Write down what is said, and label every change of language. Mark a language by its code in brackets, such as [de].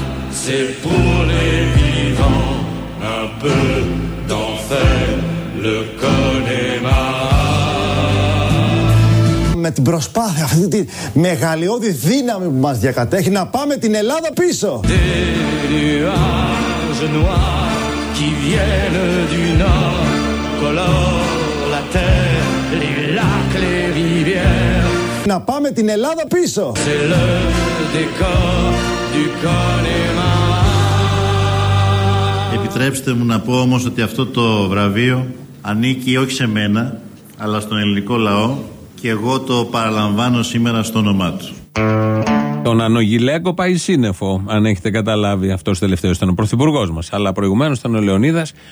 [fr] C'est pour les vivants un peu d'enfer, le Connemara. [el] Με την προσπάθεια, αυτή τη μεγαλειώδη δύναμη που μας διακατέχει, να πάμε την Ελλάδα πίσω. [fr] Des nuages noirs qui viennent du nord colorent la terre, les lacs, les rivières. [el] Να πάμε την Ελλάδα πίσω. [fr] C'est le décor du Connemara. [el] Επιτρέψτε μου να πω όμως ότι αυτό το βραβείο ανήκει όχι σε μένα, αλλά στον ελληνικό λαό, και εγώ το παραλαμβάνω σήμερα στο όνομά του. Τον Ανογιλέκο πάει σύννεφο, αν έχετε καταλάβει. Αυτός τελευταίος ήταν ο πρωθυπουργός μας, αλλά προηγουμένως ήταν ο Λεωνίδας.